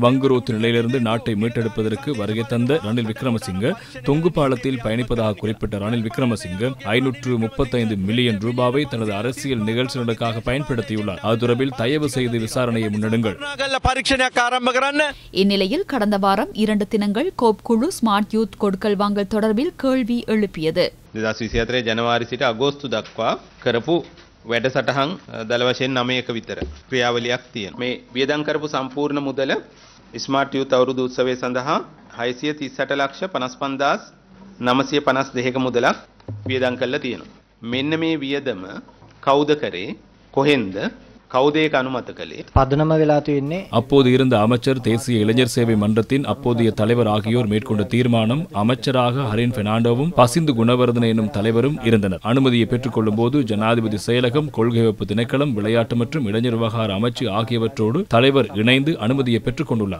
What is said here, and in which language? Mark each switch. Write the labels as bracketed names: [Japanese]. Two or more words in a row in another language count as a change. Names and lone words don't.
[Tamil] வங்குரோத்து நிலையிலிருந்து நாட்டை மீட்டெடுப்பதற்கு வருகை தந்த ரணில் விக்ரமசிங்க தொங்கு பாலத்தில் பயணிப்பதாக குறிப்பிட்ட ரணில் விக்ரமசிங்க 535 மில்லியன் ரூபாவை தனது அரசியல் நிகழ்ச்சிகளுக்காக பயன்படுத்தியுள்ளார். அது தொடர்பில் தயவு செய்து விசாரணையை முன்னெடுங்கள். இந்நிலையில் கடந்த வாரம் 2 தினங்கள் கோப் குழு ஸ்மார்ட் யூத் கொடுக்கல் வாங்கல் தொடர்பில் கேள்வி எழுப்பியது. [Sinhala] 2024 ජනවාරි සිට අගෝස්තු දක්වා කරපු වැඩසටහන් දල වශයෙන් 9ක විතර ක්‍රියාවලියක් තියෙනවා. මේ වියදම් කරපු සම්පූර්ණ මුදල ස්මාර්ට් යූත් අවුරුදු උත්සවය සඳහා 638,50,952ක මුදලක් වියදම් කරලා තියෙනවා. මෙන්න මේ වියදම කවුද කරේ? කොහෙන්ද? [Tamil] அப்போது இருந்த அமைச்சர், தேசிய இளைஞர் சேவை மன்றத்தின் அப்போதைய தலைவர் ஆகியோர் மேற்கொண்ட தீர்மானம். அமைச்சராக ஹரின் பெர்னாண்டோவும் பசிந்து குணவர்தன எனும் தலைவரும் இருந்தனர். அனுமதியை பெற்றுக் கொள்ளும் போது ஜனாதிபதி செயலகம், கொள்கை வகுப்பு திணைக்களம், விளையாட்டு மற்றும் இளைஞர் விவகார அமைச்சு ஆகியவற்றோடு தலைவர் இணைந்து அனுமதியை பெற்றுக் கொண்டுள்ளார்.